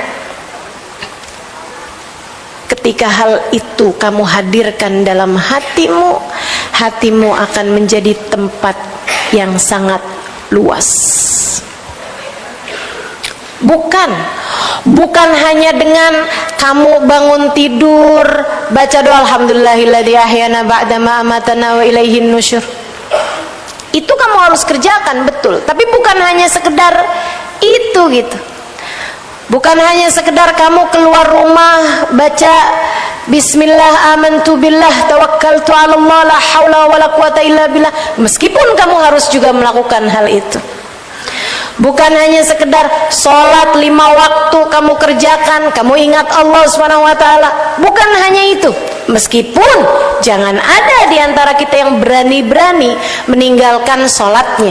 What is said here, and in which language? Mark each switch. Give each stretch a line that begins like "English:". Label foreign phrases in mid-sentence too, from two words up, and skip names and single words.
Indonesian: Ketika hal itu kamu hadirkan dalam hatimu, hatimu akan menjadi tempat yang sangat luas. Bukan hanya dengan kamu bangun tidur baca doa
Arabic: الحمد لله الذي أحيانا بعد ما أماتنا وإليه النشور.
Indonesian: Itu kamu harus kerjakan, betul. Tapi bukan hanya sekedar itu gitu. Bukan hanya sekedar kamu keluar rumah baca
Arabic: بسم الله آمنت بالله توكلت على الله لا حول ولا قوة إلا بالله.
Indonesian: Meskipun kamu harus juga melakukan hal itu. Bukan hanya sekedar sholat 5 waktu kamu kerjakan, kamu ingat Allah
Arabic: سبحانه وتعالى.
Indonesian: Bukan hanya itu. Meskipun jangan ada di antara kita yang berani-berani meninggalkan sholatnya.